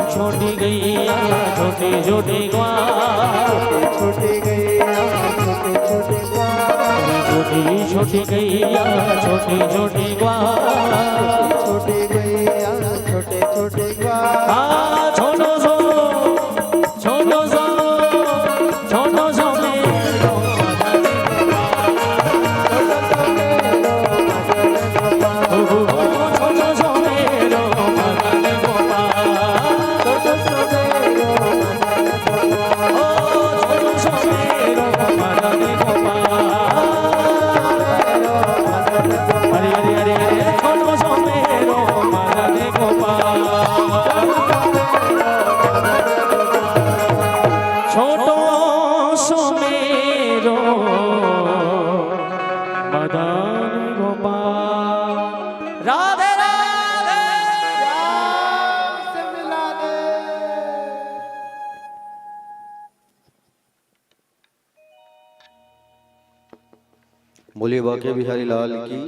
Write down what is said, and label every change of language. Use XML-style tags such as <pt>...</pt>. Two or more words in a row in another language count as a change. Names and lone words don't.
<hi>छोटी गैया छोटी छोटी ग्वाल, छोटी गैया छोटी छोटी ग्वाल, छोटी छोटी गैया छोटी छोटी ग्वाल, छोटी गैया छोटे छोटे ग्वाल।</hi> <bra>हाँ छोटो सो छोटो सो छोटो सो मेरो छोटो सो मेरो मदन गोपाल, छोटो सो मेरो मदन गोपाल, हरे हरे हरे हरे छोटो सो मेरो मदन गोपाल, छोटो सो मेरो मदन गोपाल।</bra> <hi>राधे राधे प्यार से मिला दे। बोलिए बाके बिहारी लाल की।</hi>